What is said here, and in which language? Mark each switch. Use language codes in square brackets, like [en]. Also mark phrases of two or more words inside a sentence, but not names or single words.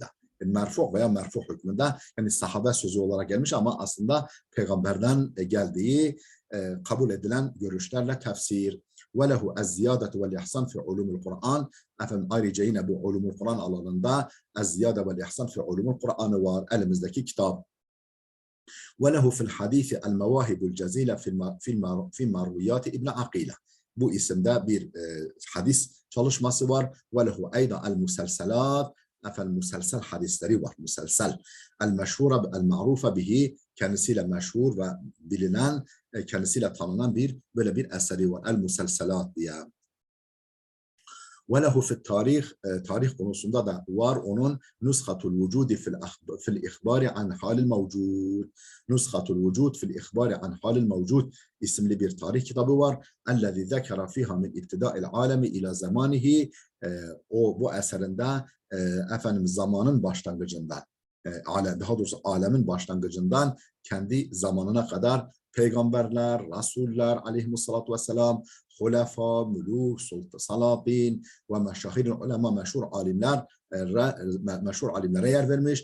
[tr] Merfu veya merfu hükmünde, yani sahabe sözü olarak gelmiş ama aslında peygamberden geldiği kabul edilen görüşlerle tefsir. [ar] وله الزيادة والإحسان في علوم القرآن. [tr] Ayrıca yine bu ulumul Kur'an alanında ez-ziyade vel ihsan fi ulumul Kur'an'ı var, elimizdeki kitap. [ar] وله في الحديث المواهب الجزيلة في مرويات İbn Akile. [tr] Bu isimde bir hadis çalışması var. [ar] وله أيضا المسلسلات, [tr] müselsel hadisleri var. Müselsel. [ar] المشهورة المعروفة به, [tr] kendisiyle meşhur ve bilinen, kendisiyle tanınan böyle bir eseri var. El-müselselat diye. [ar] وله في التاريخ [tr] tarih konusunda da var onun nushatul vücudi fil ihbari an halil mevcud. Nushatul vücud fil ihbari an halil mevcud isimli bir tarih kitabı var. [ar] الذي ذكر فيها من ابتداء العالم إلى زمانه. [tr] O bu eserinde efendim zamanın başlangıcından daha doğrusu alemin başlangıcından kendi zamanına kadar peygamberler, rasuller [ar] عليهم الصلاة والسلام, [tr] hulefa, müluk, salatin ve meşahir'in ulema meşhur alimlere yer vermiş.